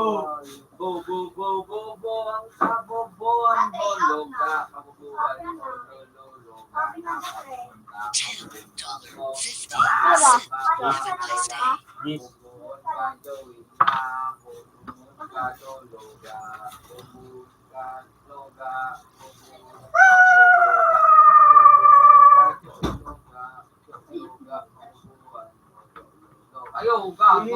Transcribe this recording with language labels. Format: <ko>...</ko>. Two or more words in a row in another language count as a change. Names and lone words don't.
<tl>Bo, bo, bo, bo, bo, ang kaboboan mo, loga, kaboboan mo, loga,</tl> <en>$10.50. Have a nice day. Yes.</en> <tl>Ayo, gago.</tl>